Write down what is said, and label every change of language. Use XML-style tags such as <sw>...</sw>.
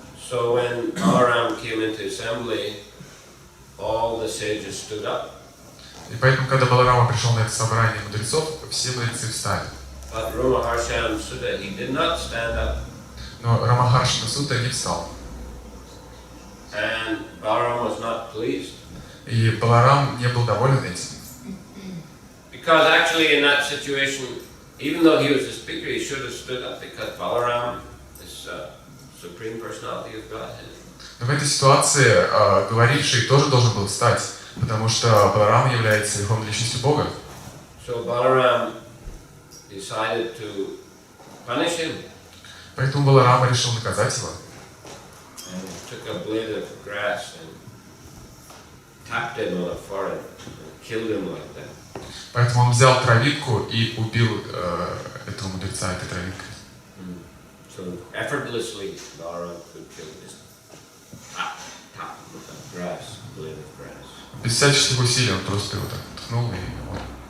<en>So when Balaram came into assembly, all the sages stood up.</en> <ru>И поэтому, когда Баларама пришел на это собрание мудрецов, все мудрецы встали.</ru> <en>But Ramaharshan Sutta, he did not stand up.</en> <ru>Но Рамахаршина Сута не встал.</ru> <en>And Balaram was not pleased.</en> <ru>И Баларам не был доволен этим.</ru> <en>Because actually in that situation, even though he was the speaker, he should have stood up because Balaram is Supreme Personality of Godhead.</en> <ru>Но в этой ситуации говоривший тоже должен был встать, потому что Баларам является верховной личностью Бога.</ru> <en>So Balaram decided to punish him.</en> <ru>Поэтому Баларама решил наказать его.</ru> <en>And took a blade of grass and tapped him on the forehead and killed him like that.</en> <ru>Поэтому он взял травинку и убил этого мудреца этой травинкой.</ru> <en>So effortlessly, Balaram could kill this tap with a grass, blade of grass.</en> <ru>Без всяческих усилий он просто его так ткнул и он убил.</ru>